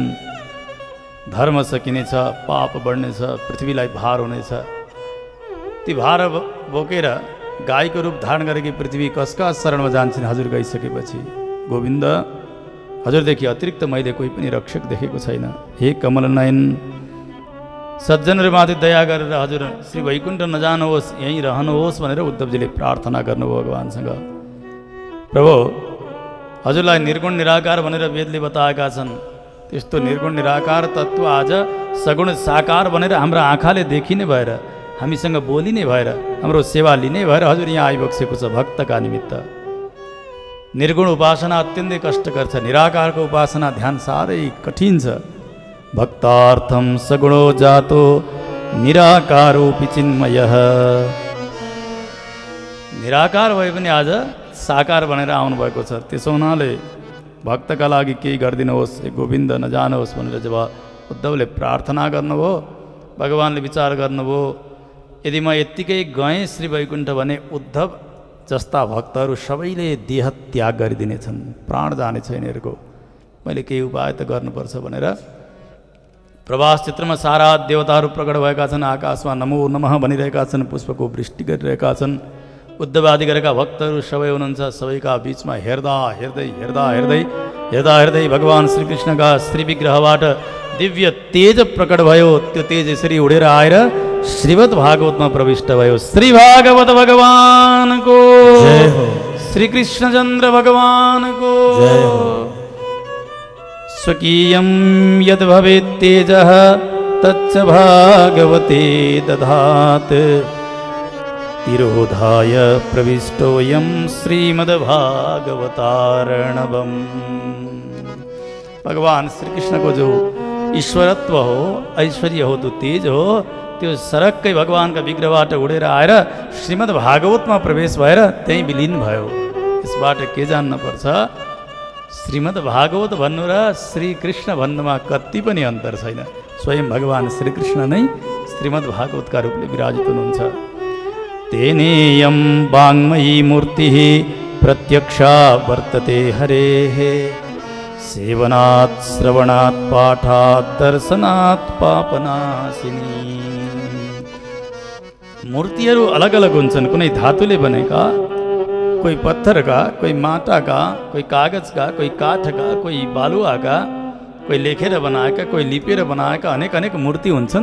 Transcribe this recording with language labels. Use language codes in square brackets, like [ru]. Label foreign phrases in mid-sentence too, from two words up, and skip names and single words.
[ne] धर्म सकिनेछ, पाप बढ्नेछ, पृथ्वीलाई भार हुनेछ। ती भार बोकेर गाईको रूप धारण गरेकी पृथ्वी कसका शरणमा जान्छन् हजुर गइसकेपछि? गोविन्द हजुरदेखि अतिरिक्त मैले कोही पनि रक्षक देखेको छैन। हे कमल नयन, सज्जनहरूमाथि दया गरेर हजुर श्री वैकुण्ठ नजानुहोस्, यहीँ रहनुहोस् भनेर उद्धवजीले प्रार्थना गर्नुभयो भगवान्सँग। प्रभु हजुरलाई निर्गुण निराकार भनेर वेदले बताएका छन्, त्यस्तो निर्गुण निराकार तत्त्व आज सगुण साकार भनेर हाम्रो आँखाले देखिने भएर, हामीसँग बोलिने भएर, हाम्रो सेवा लिने भएर हजुर यहाँ आइबक्सेको छ भक्तका निमित्त। निर्गुण उपासना अत्यन्तै कष्टकर छ, निराकारको उपासना ध्यान साह्रै कठिन छ। [sa] भक्तार्थम सगुणो जातो निराकारोऽपि चिन्मयः। [ne] निराकार भए पनि आज साकार भनेर आउनुभएको छ। त्यसो हुनाले भक्तका लागि केही गरिदिनुहोस्, गोविन्द नजानुहोस् भनेर जब उद्धवले प्रार्थना गर्नुभयो, भगवान्ले विचार गर्नुभयो, यदि म यत्तिकै गएँ श्री वैकुण्ठ भने उद्धव जस्ता भक्तहरू सबैले देह त्याग गरिदिनेछन्, प्राण जाने छैन यिनीहरूको, मैले केही उपाय त गर्नुपर्छ भनेर प्रवास क्षेत्रमा सारा देवताहरू प्रकट भएका छन्, आकाशमा [sa] नमो नमः [ne] भनिरहेका छन्, पुष्पको वृष्टि गरिरहेका छन्। उद्धव आदि गरेका भक्तहरू सबै हुनुहुन्छ, सबैका बिचमा हेर्दा हेर्दै हेर्दा हेर्दै हेर्दा हेर्दै भगवान् श्रीकृष्णका श्री विग्रहबाट दिव्य तेज प्रकट भयो। त्यो तेज यसरी उडेर आएर श्रीमद् भागवतमा प्रविष्ट भयो। श्री भागवत भगवानको जय हो, श्री कृष्णचन्द्र भगवानको जय हो। [sa] स्वकीयं यद् भवेत् तेजः तच्च भागवते दधात्। तिरोधाय प्रविष्टोऽयं श्रीमद्भागवतार्णवम्। [ne] भगवान श्री कृष्ण को जो ईश्वरत्व हो, ऐश्वर्य हो, तो तेज हो, त्यो सरक्कै भगवानका विग्रहबाट उडेर आएर श्रीमद् भागवतमा प्रवेश भएर त्यहीँ विलीन भयो। यसबाट के जान्न पर्छ? श्रीमद् भागवत भन्नु र श्रीकृष्ण भन्नुमा कति पनि अन्तर छैन। स्वयं भगवान श्रीकृष्ण नै श्रीमद् भागवतका रूपले विराजित हुनुहुन्छ। [sa] तेनेयं वाङ्मयी मूर्तिः प्रत्यक्षा वर्तते हरेः सेवनात् श्रवणात् पाठात् दर्शनात् पापनाशिनी। [ne] मूर्तिहरू अलग अलग हुन्छन्, कुनै धातुले बनेका, कोही पत्थरका, कोही माटाका, कोही कागजका, कोही काठका, कोही बालुवाका, कोही लेखेर बनाएका, कोही लिपेर बनाएका अनेक अनेक मूर्ति हुन्छन्।